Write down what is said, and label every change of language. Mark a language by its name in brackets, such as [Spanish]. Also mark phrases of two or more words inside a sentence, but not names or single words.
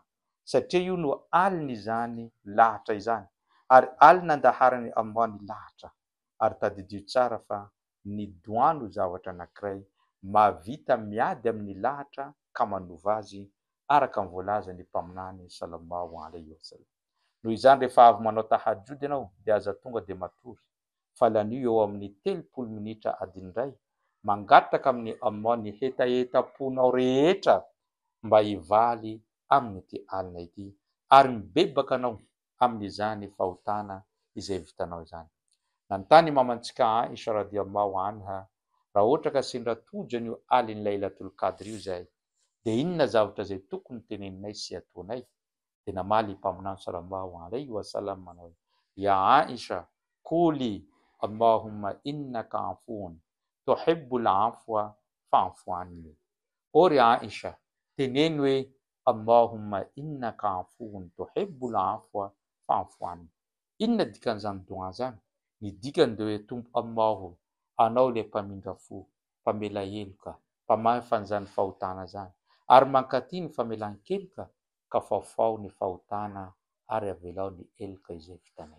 [Malagasy] Satria io no alina izany lahatra izany ary alina andaharany Allah ny lahatra ary tadidio tsara fa ny dua no zavatra anankiray mahavita miady amin'ny lahatra ka manova azy araka ny voalazany mpaminany [Arabic] صلى الله عليه وسلم. [Malagasy] Noho izany rehefa avy manao tahajjud ianao dia aza tonga de matory falanio eo amin'ny 30 minitra adin'iray mangataka amin'ny Allah ny hetaheta-ponao rehetra mba hivaly amin'ity alina ity ary mibebaka anao amin'izany fahotana izay vitanao izany. Nanontany mamantsika Aisha [Arabic] رضي الله عنها [Malagasy] raha ohatra ka sendra tojo an'io alina Lailatul Qadr io zay de inona zavatra zay tokony teneninay sy ataonay? De namaly mpaminany [Arabic] صلى الله عليه وسلم manao يا عائشة قولي اللهم إنك عفو تحب العفو فاعف عني. [Malagasy] Ory Aisha, teneny hoe [Arabic] اللهم إنك عفو تحب العفو فاعف عني. [Malagasy] Inona dikan'izany doa zany? Ny dikany dia hoe Tompo Allahu, anao le mpamindra fo, mpamela heloka, mpamahefa an'izany fahotana zany, ary mankaty ny famelan-keloka ka faofao ny fahotana ary avelao ny heloka izay vitanay.